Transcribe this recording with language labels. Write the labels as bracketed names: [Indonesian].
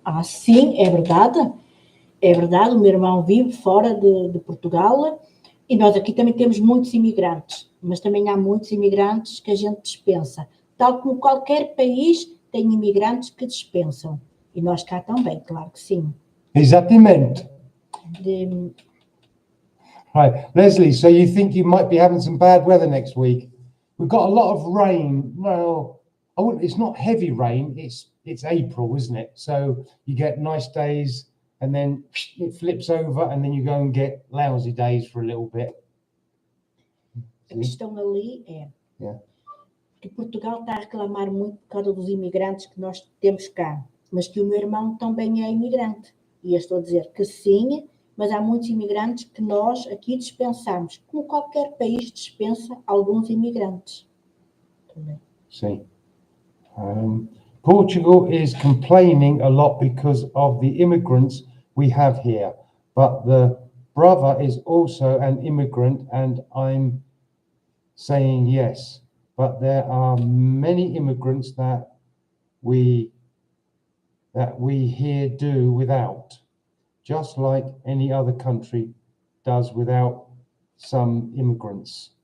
[Portuguese] Ah, sim, é verdade. É verdade, o meu irmão vive fora de Portugal e nós aqui também temos muitos imigrantes, mas também há muitos imigrantes que a gente dispensa. Tal como qualquer país tem imigrantes que dispensam. E nós cá também, claro que sim. Exatamente. De- [English] Right, Leslie, so you think you might be having some bad weather next week? We've got a lot of rain. Well, it's not heavy rain. It's April, isn't it? So you get nice days and then it flips over and then you go and get lousy days for a little bit. [Portuguese] A questão ali é [English] Yeah. [Portuguese] que Portugal está a reclamar muito por causa dos imigrantes que nós temos cá, mas que o meu irmão também é imigrante. E eu estou a dizer que sim, mas há muitos imigrantes que nós aqui dispensamos, como qualquer país dispensa alguns imigrantes. [English] See, Portugal is complaining a lot because of the immigrants we have here, but the brother is also an immigrant, and I'm saying yes. But there are many immigrants that we here do without, just like any other country does without some immigrants.